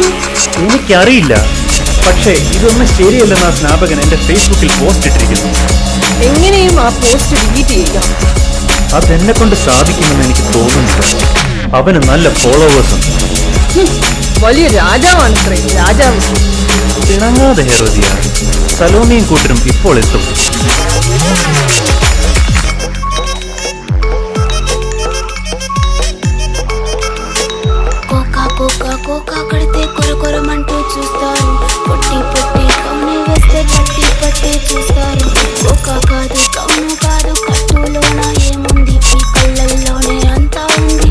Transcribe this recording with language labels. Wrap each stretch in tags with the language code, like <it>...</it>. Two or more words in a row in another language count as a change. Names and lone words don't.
<ml>എനിക്കറിയില്ല, പക്ഷേ ഇതൊന്നും ശരിയല്ലെന്ന് സ്നാപകൻ എന്റെ ഫേസ്ബുക്കിൽ പോസ്റ്റ് ഇട്ടിരിക്കുന്നു. എങ്ങനെയും ആ പോസ്റ്റ് ഡിലീറ്റ് ചെയ്യുക. അതെന്നെ കൊണ്ട് സാധിക്കുമെന്ന് എനിക്ക് തോന്നുന്നില്ല. അവന് നല്ല ഫോളോവേഴ്സ് ഉണ്ട്. വലിയ രാജാവാണ് രാജാവ്. തിണങ്ങാതെ ഹെറോദിയ, സലോമിയും കൂട്ടരും ഇപ്പോൾ എത്തും.</ml> <te>కోకా కడితే కొరకొరమంటూ చూస్తారు, పొట్టి పొట్టి కౌని వేస్తే పట్టి పట్టి చూస్తారు. కోకా కాదు కౌను కాదు, కట్టులోన ఏముంది, ఈ కళ్ళల్లోనే అంతా ఉంది.</te>